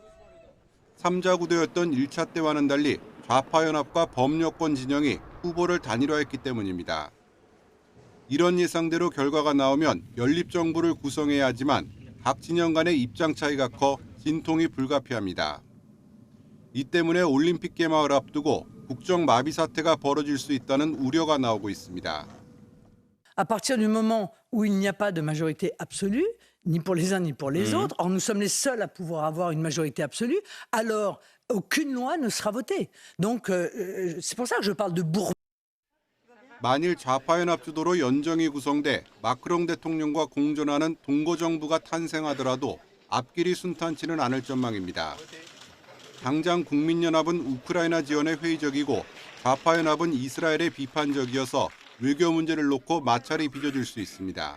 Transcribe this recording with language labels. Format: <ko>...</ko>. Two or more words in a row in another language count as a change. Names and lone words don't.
<ko>3자 구도였던 1차 때와는 달리 좌파연합과 범여권 진영이 후보를 단일화했기 때문입니다. 이런 예상대로 결과가 나오면 연립정부를 구성해야 하지만 각 진영 간의 입장 차이가 커 진통이 불가피합니다. 이 때문에 올림픽 개막을 앞두고 국정 마비 사태가 벌어질 수 있다는 우려가 나오고 있습니다.</ko> <fr>À partir du moment où il n'y a pas de majorité absolue, ni pour les uns ni pour les autres, or nous sommes les seuls à pouvoir avoir une majorité absolue, alors aucune loi ne sera votée. Donc c'est pour ça que je parle de bourbier.</fr> <ko>만일 좌파연합 주도로 연정이 구성돼 마크롱 대통령과 공존하는 동거정부가 탄생하더라도 앞길이 순탄치는 않을 전망입니다. 당장 국민연합은 우크라이나 지원에 회의적이고 좌파연합은 이스라엘에 비판적이어서 외교 문제를 놓고 마찰이 빚어질 수 있습니다.</ko>